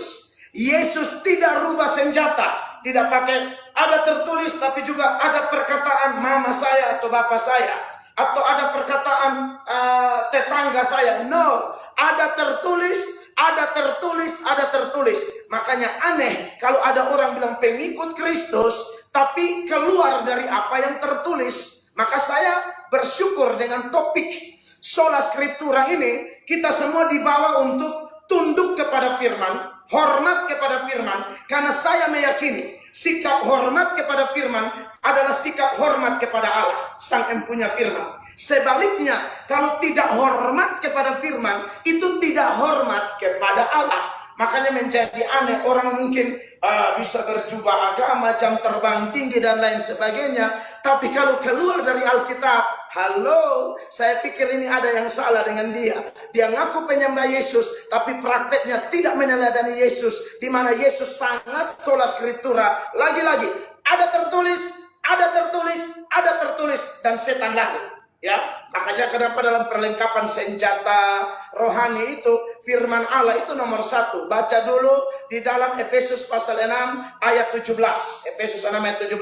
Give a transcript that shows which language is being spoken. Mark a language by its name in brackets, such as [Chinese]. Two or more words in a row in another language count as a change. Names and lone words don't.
[Indonesian] Yesus tidak rubah senjata, tidak pakai ada tertulis, tapi juga ada perkataan mama saya atau bapak saya, atau ada perkataan tetangga saya. No, ada tertulis, ada tertulis, ada tertulis. Makanya aneh kalau ada orang bilang pengikut Kristus tapi keluar dari apa yang tertulis. Maka saya bersyukur dengan topik [Latin] sola scriptura [Indonesian] ini, kita semua dibawa untuk tunduk kepada firman, hormat kepada firman. Karena saya meyakini sikap hormat kepada firman adalah sikap hormat kepada Allah, sang empunya firman. Sebaliknya, kalau tidak hormat kepada firman, itu tidak hormat kepada Allah. Makanya menjadi aneh, orang mungkin bisa berjubah agama, jam terbang tinggi dan lain sebagainya. Tapi kalau keluar dari Alkitab, halo, saya pikir ini ada yang salah dengan dia. Dia ngaku penyembah Yesus, tapi prakteknya tidak meneladani Yesus. Di mana Yesus sangat [Latin] sola scriptura. [Indonesian] Lagi-lagi, ada tertulis, ada tertulis, ada tertulis, dan setan lahir. Ya, makanya kenapa dalam perlengkapan senjata rohani itu firman Allah itu nomor 1. Baca dulu di dalam Efesus pasal 6 ayat 17. Efesus 6 ayat 17.